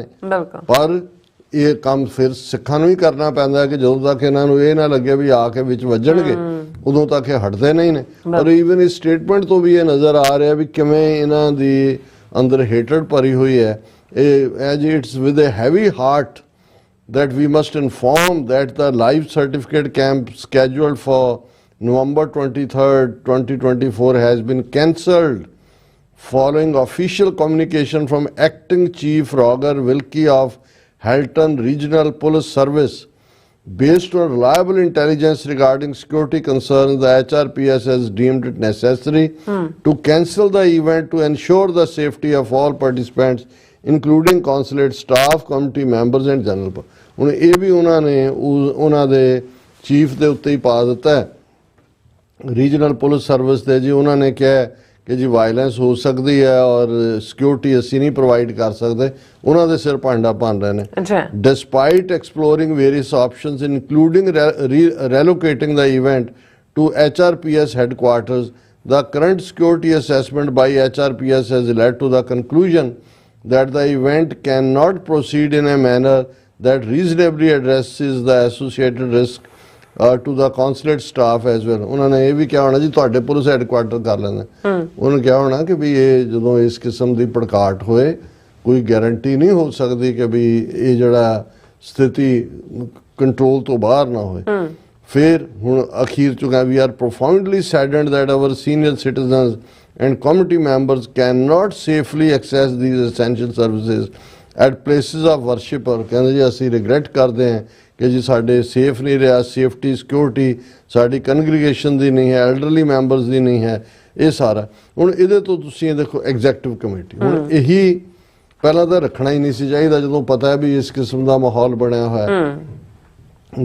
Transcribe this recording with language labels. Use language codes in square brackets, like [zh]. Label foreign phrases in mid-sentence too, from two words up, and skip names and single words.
[pa] ਪਰ ਇਹ ਕੰਮ ਫਿਰ ਸਿੱਖਾਂ ਨੂੰ ਹੀ ਕਰਨਾ ਪੈਂਦਾ ਕਿ ਜਦੋਂ ਤੱਕ ਇਹਨਾਂ ਨੂੰ ਇਹ ਨਾ ਲੱਗੇ ਵੀ ਆ ਕੇ ਵਿੱਚ ਵੱਜਣਗੇ ਉਦੋਂ ਤੱਕ ਇਹ ਹਟਦੇ ਨਹੀਂ ਨੇ। ਪਰ ਈਵਨ ਇਸ ਸਟੇਟਮੈਂਟ ਤੋਂ ਵੀ ਇਹ ਨਜ਼ਰ ਆ ਰਿਹਾ ਵੀ ਕਿਵੇਂ ਇਹਨਾਂ ਦੀ ਅੰਦਰ [en] hatred [pa] ਹੋਈ ਹੈ। [en] as it's with a heavy heart that we must inform that the live certificate camp scheduled for November 23rd, 2024 has been cancelled following official communication from Acting Chief Roger Wilkie of Halton Regional Police Service. Based on reliable intelligence regarding security concerns, the HRPS has deemed it necessary to cancel the event to ensure the safety of all participants, including consulate staff, committee members and general public. [pa] ਹੁਣ ਇਹ ਵੀ ਉਹਨਾਂ ਨੇ ਉਹਨਾਂ ਦੇ ਚੀਫ ਦੇ ਉੱਤੇ ਹੀ ਪਾ ਦਿੱਤਾ ਹੈ [en] regional police service [pa] ਦੇ ਜੀ। ਉਹਨਾਂ ਨੇ ਕਿਹਾ ਕਿ ਜੀ ਵਾਇਲੈਂਸ ਹੋ ਸਕਦੀ ਹੈ ਔਰ ਸਿਕਿਉਰਿਟੀ ਅਸੀਂ ਨਹੀਂ ਪ੍ਰੋਵਾਈਡ ਕਰ ਸਕਦੇ, ਉਹਨਾਂ ਦੇ ਸਿਰ ਭਾਂਡਾ ਭੰਨ ਰਹੇ ਨੇ। [en] despite exploring various options including relocating the event to HRPS headquarters, the current security assessment by HRPS has led to the conclusion that the event cannot proceed in a manner that reasonably addresses the associated risk to the consulate staff as well. [pa] ਉਹਨਾਂ ਨੇ ਇਹ ਵੀ ਕਿਹਾ ਹੋਣਾ ਜੀ ਤੁਹਾਡੇ [en] police headquarter [pa] ਕਰ ਲੈਂਦੇ, ਉਹਨੇ ਕਿਹਾ ਹੋਣਾ ਕਿ ਵੀ ਇਹ ਜਦੋਂ ਇਸ ਕਿਸਮ ਦੀ ਭੜਕਾਟ ਹੋਏ ਕੋਈ ਗਾਰੰਟੀ ਨਹੀਂ ਹੋ ਸਕਦੀ ਕਿ ਵੀ ਇਹ ਜਿਹੜਾ ਸਥਿਤੀ ਕੰਟਰੋਲ ਤੋਂ ਬਾਹਰ ਨਾ ਹੋਏ। ਫਿਰ ਹੁਣ ਅਖੀਰ ਚ ਕਹਾਂ [en] we are profoundly saddened that our senior citizens and committee members cannot safely access these essential services at places of worship। [pa] ਔਰ ਕਹਿੰਦੇ ਜੀ ਅਸੀਂ ਰਿਗਰੈਟ ਕਰਦੇ ਹਾਂ ਕਿ ਜੀ ਸਾਡੇ ਸੇਫ ਨਹੀਂ ਰਿਹਾ, [en] safety security [pa] ਸਾਡੀ ਕੰਗਰੀਗੇਸ਼ਨ ਦੀ ਨਹੀਂ ਹੈ, [en] elderly members [pa] ਦੀ ਨਹੀਂ ਹੈ, ਇਹ ਸਾਰਾ। ਹੁਣ ਇਹਦੇ ਤੋਂ ਤੁਸੀਂ ਇਹ ਦੇਖੋ [en] executive committee, [pa] ਹੁਣ ਇਹੀ ਪਹਿਲਾਂ ਤਾਂ ਰੱਖਣਾ ਹੀ ਨਹੀਂ ਸੀ ਚਾਹੀਦਾ ਜਦੋਂ ਪਤਾ ਹੈ ਵੀ ਇਸ ਕਿਸਮ ਦਾ ਮਾਹੌਲ ਬਣਿਆ ਹੋਇਆ।